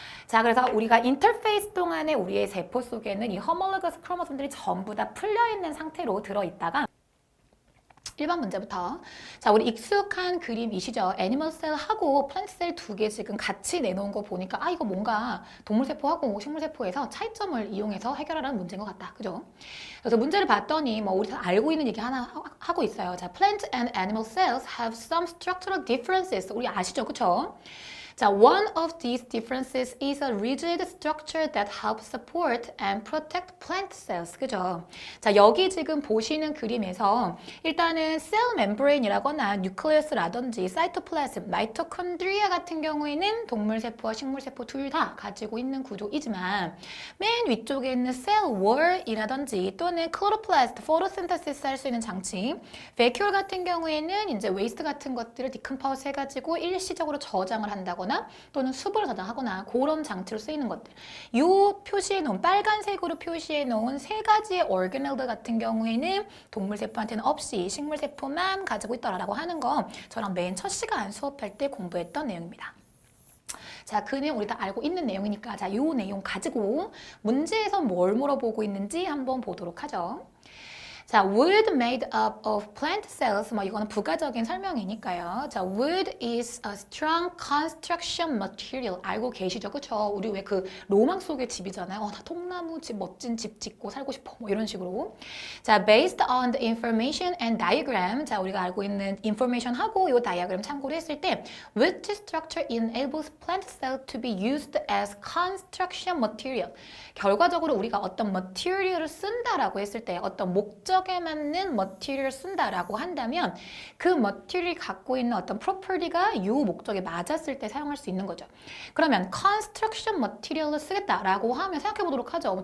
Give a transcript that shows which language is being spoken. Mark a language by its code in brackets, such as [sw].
[ko] 자, 그래서 우리가 인터페이스 동안에 우리의 세포 속에는 이 호몰로거스 크로모솜들이 전부 다 풀려 있는 상태로 들어있다가 1번 문제부터. 자, 우리 익숙한 그림이시죠? 애니멀셀하고 플랜트셀 2개 지금 같이 내놓은 거 보니까 아, 이거 뭔가 동물세포하고 식물세포에서 차이점을 이용해서 해결하라는 문제인 것 같다. 그죠? 그래서 문제를 봤더니 뭐 우리 다 알고 있는 얘기 하나 하고 있어요. [en] 자, plant and animal cells have some structural differences. [ko] 우리 아시죠? 그쵸? [en] 자, one of these differences is a rigid structure that helps support and protect plant cells. [ko] 그죠? 자, 여기 지금 보시는 그림에서 일단은 cell membrane이라거나 nucleus라든지 사이토플라즘, 마이토콘드리아 같은 경우에는 동물세포와 식물세포 둘 다 가지고 있는 구조이지만 맨 위쪽에 있는 cell wall이라든지 또는 chloroplast, photosynthesis 할 수 있는 장치, vacuole 같은 경우에는 이제 waste 같은 것들을 decompose 해가지고 일시적으로 저장을 한다고 또는 수분을 저장하거나 그런 장치로 쓰이는 것들. 이 표시해 놓은 빨간색으로 표시해 놓은 3가지의 organelle 같은 경우에는 동물세포한테는 없이 식물세포만 가지고 있더라라고 하는 거 저랑 맨 첫 시간 수업할 때 공부했던 내용입니다. 자, 그 내용 우리 다 알고 있는 내용이니까 자, 이 내용 가지고 문제에서 뭘 물어보고 있는지 한번 보도록 하죠. [en] 자, wood made up of plant cells. [ko] 뭐 이거는 부가적인 설명이니까요. [en] 자, wood is a strong construction material. [ko] 알고 계시죠? 그쵸? 우리 왜 그 로망 속의 집이잖아요. 나 통나무 집, 멋진 집 짓고 살고 싶어. 뭐 이런 식으로. [en] 자, based on the information and diagram. 자, [ko] 우리가 알고 있는 information하고 이 다이어그램 참고를 했을 때 [en] which structure enables plant cell to be used as construction material. [ko] 결과적으로 우리가 어떤 material을 쓴다라고 했을 때 어떤 목적에 맞는 material을 쓴다라고 한다면 그 material이 갖고 있는 어떤 property가 이 목적에 맞았을 때 사용할 수 있는 거죠. 그러면 construction material을 쓰겠다라고 하면 생각해 보도록 하죠.